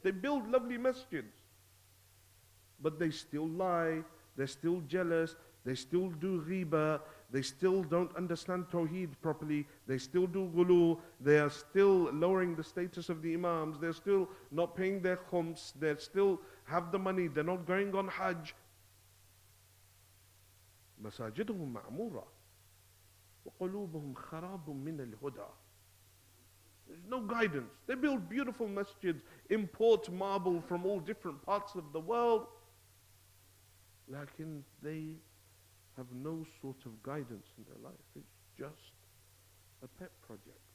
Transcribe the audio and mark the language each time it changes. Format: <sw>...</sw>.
<en>They build lovely masjids. But they still lie, they're still jealous, they still do ghiba, they still don't understand Tawheed properly, they still do ghulu, they are still lowering the status of the imams, they're still not paying their khums, they still have the money, they're not going on Hajj.</en> <ar>مساجدهم معمورة وقلوبهم خراب من الهدى.</ar> <en>There's no guidance. They build beautiful masjids, import marble from all different parts of the world. Lakin they have no sort of guidance in their life. It's just a pet project.</en>